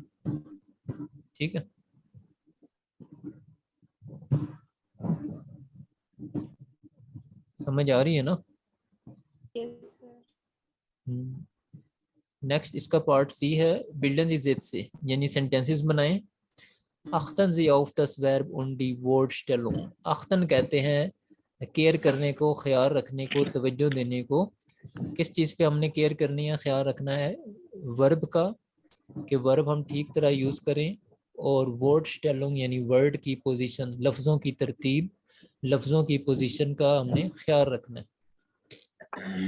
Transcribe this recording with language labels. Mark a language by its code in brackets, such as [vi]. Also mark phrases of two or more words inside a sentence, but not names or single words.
[hi] ठीक है, समझ आ रही है ना। [en] Yes, sir. [hi] नेक्स्ट इसका पार्ट सी है, [de] Bilden Sie Sätze, [hi] यानी सेंटेंसेस बनाएं। [de] Achten Sie auf das Verb und die Wortstellung। [hi] अख्तन कहते हैं केयर करने को, ख्याल रखने को, तवज्जो देने को। किस चीज़ पे हमने केयर करनी है, ख्याल रखना है, वर्ब का, कि वर्ब हम ठीक तरह यूज़ करें, और Wortstellung यानी वर्ड की पोजीशन, लफ्ज़ों की तरतीब, लफ्ज़ों की पोजीशन का हमने ख्याल रखना है।